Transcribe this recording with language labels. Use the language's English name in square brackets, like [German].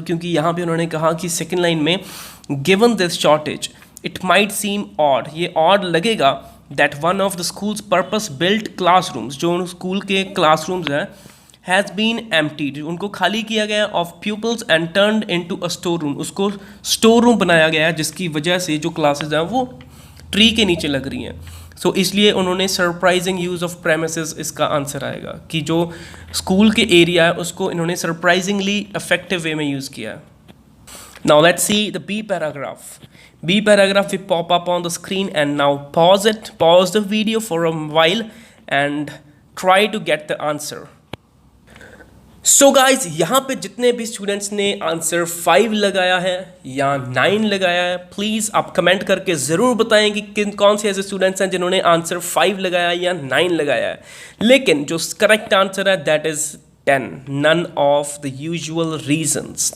[Hindi] क्योंकि यहाँ पे उन्होंने कहा कि सेकेंड लाइन में [English] given this shortage it might seem odd, [Hindi] ये ऑड लगेगा, [English] that one of the schools purpose built classrooms, [Hindi] जो स्कूल के क्लासरूम्स हैं, [English] has been emptied, [Hindi] उनको खाली किया गया, [English] of pupils and turned into a store room, [Hindi] उसको स्टोर रूम बनाया गया है, जिसकी वजह से जो क्लासेस हैं वो ट्री के नीचे लग रही हैं। सो इसलिए उन्होंने [English] surprising use of premises [Hindi] इसका आंसर आएगा, कि जो स्कूल के एरिया है उसको इन्होंने सरप्राइजिंगली इफेक्टिव वे में यूज़ किया है। [English] Now let's see the B paragraph. B paragraph will pop up on the screen, and now pause it, pause the video for a while and try to get the answer. [Hindi] So guys, यहाँ पे जितने भी students ने answer 5 लगाया है या 9 लगाया है, प्लीज़ आप कमेंट करके ज़रूर बताएं कि कौन से ऐसे स्टूडेंट्स हैं जिन्होंने आंसर 5 लगाया या 9 लगाया है। लेकिन जो करेक्ट आंसर है [English] That is 10, none of the usual reasons.